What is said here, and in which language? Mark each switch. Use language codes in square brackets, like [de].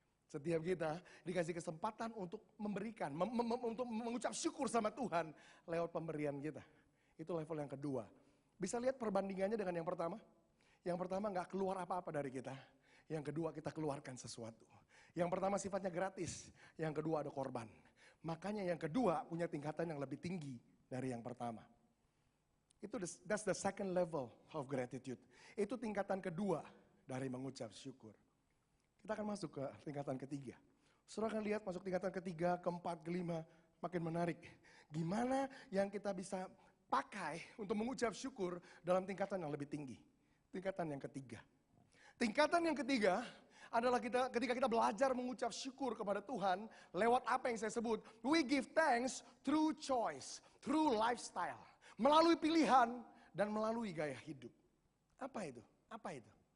[id] Setiap kita dikasih kesempatan untuk memberikan, untuk mengucap syukur sama Tuhan lewat pemberian kita. Itu level yang kedua. Bisa lihat perbandingannya dengan yang pertama? Yang pertama nggak keluar apa-apa dari kita. Yang kedua kita keluarkan sesuatu. Yang pertama sifatnya gratis, yang kedua ada korban. Makanya yang kedua punya tingkatan yang lebih tinggi dari yang pertama. [en] That's the second level of gratitude. [id] Itu tingkatan kedua dari mengucap syukur. Kita akan masuk ke tingkatan ketiga. Saudara akan lihat masuk tingkatan ketiga, keempat, kelima, makin menarik. Gimana yang kita bisa pakai untuk mengucap syukur dalam tingkatan yang lebih tinggi. Tingkatan yang ketiga. Tingkatan yang ketiga adalah ketika kita belajar mengucap syukur kepada Tuhan lewat apa yang saya sebut, [en] we give thanks through choice, through lifestyle, [id] melalui pilihan dan melalui gaya hidup. Apa itu? Apa itu?